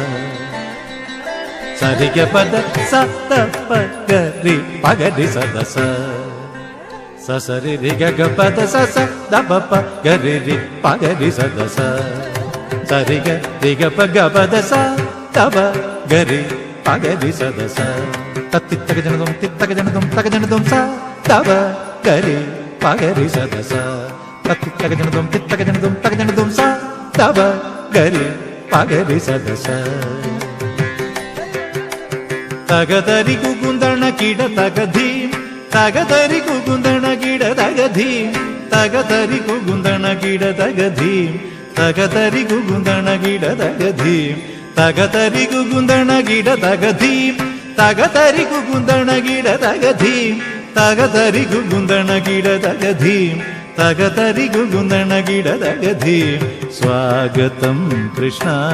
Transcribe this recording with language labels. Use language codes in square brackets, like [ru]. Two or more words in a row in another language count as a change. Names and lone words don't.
[ml] सरिग पद स दप गरि पगरि सदस ससरि रि ग पद स स दप प गरि रि पगरि सदस सरिग रिग पग पद स दप गरि पगरि सदस तत्तित्तक जनदुम तित्तक जनदुम तक जनदुम स दप गरि पगरि सदस तत्तित्तक जनदुम तित्तक जनदुम तक जनदुम स दप गरि पगरि सदस तगदरि कुकुंदण किड तगधी तगदरि कुकुंदण किड तगधी തകതരി കുകുന്ദണ കിട തകധീം തകതരി കുകുന്ദണ കിട തകധീം തകതരി കുകുന്ദണ കിട തകധീം തകതരി കുകുന്ദണ കിട തകധീം തകതരി കുകുന്ദണ കിട തകധീം തകതരി കുകുന്ദണ കിട തകധീം സ്വാഗതം കൃഷ്ണ